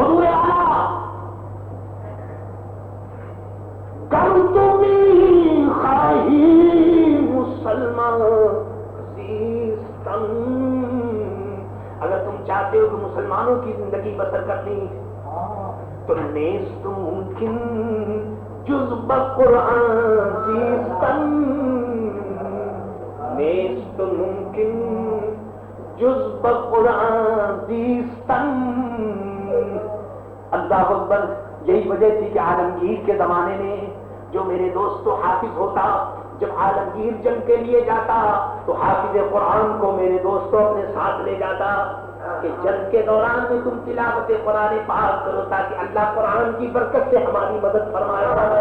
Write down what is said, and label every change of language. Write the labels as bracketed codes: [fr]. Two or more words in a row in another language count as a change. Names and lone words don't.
[ur] حضور اعلیٰ [fa] کم تمہیں خواہی مسلمان زیستن، [ur] اگر تم چاہتے ہو کہ مسلمانوں کی زندگی بسر کرنی [fa] تو نیست ممکن جز بقرآن زیستن، نیست ممکن جز بقرآن زیستن. [ar] اللہ اکبر. [ur] یہی وجہ تھی کہ عالمگیر کے زمانے میں جو میرے دوستو حافظ ہوتا، جب عالمگیر جنگ کے لیے جاتا تو حافظ قرآن کو میرے دوستو اپنے ساتھ لے جاتا کہ جنگ کے دوران میں تم تلاوت قرآن پاک کرو تاکہ اللہ قرآن کی برکت سے ہماری مدد فرمائے.